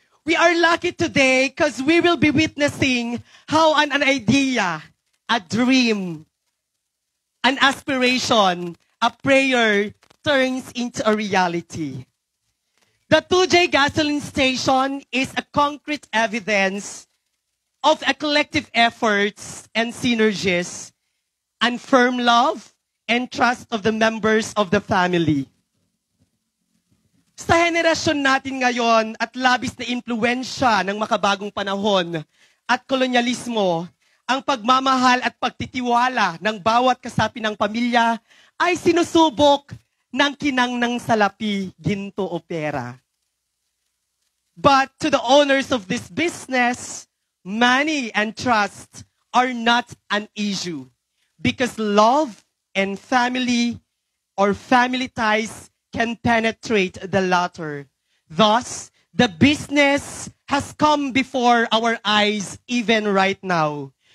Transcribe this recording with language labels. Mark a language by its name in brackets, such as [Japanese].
[English] We are lucky today because we will be witnessing how an idea, a dream, an aspiration, a prayer turns into a reality. The 2J gasoline station is a concrete evidence of a collective efforts and synergies and firm love and trust of the members of the family. [Filipino] Sa henerasyon natin ngayon at labis na impluensya ng makabagong panahon at kolonyalismo, ang pagmamahal at pagtitiwala ng bawat kasapi ng pamilya ay sinusubok ng kinang salapi, ginto o pera. [English] But to the owners of this business, money and trust are not an issue because love and family or family ties can penetrate the latter. Thus, the business has come before our eyes even right now.